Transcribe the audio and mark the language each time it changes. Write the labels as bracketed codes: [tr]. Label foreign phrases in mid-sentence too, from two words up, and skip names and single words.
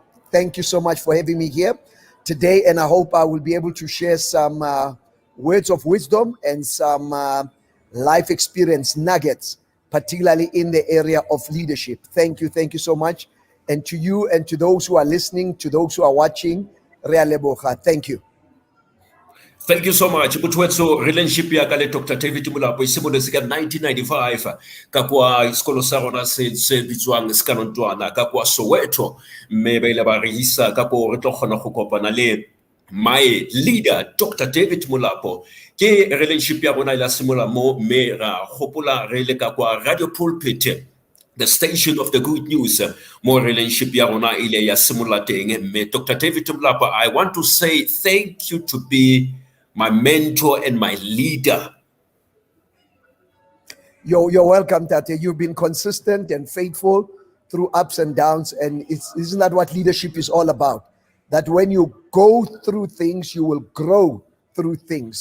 [en] Thank you so much for having me here today, and I hope I will be able to share some words of wisdom and some life experience nuggets, particularly in the area of leadership. Thank you so much. And to you and to those who are listening, to those who are watching, [tn] Rea leboga. [en] Thank you. Thank you so much. So relationship [tn] ya kale [en] Dr. [tn] David Molapo isimolotse ka 1995 ka kwa sekolo sa rona se bitswang Skanontswana ka kwa Soweto mme ba ile ba re isa ka go re tlo kgona go kopana le [en] my leader [tn] Dr. David Molapo ke relationship ya rona ila simola mo mme ra gopola re le ka kwa radio pulpit, [en] the station of the good news, [tn] more relationship ya rona ile ya simola teng mme Dr. [en] David Molapo, I want to say thank you to be my mentor and my leader. You're welcome, Tate. You've been consistent and faithful through ups and downs, and isn't that what leadership is all about? That when you go through things, you will grow through things.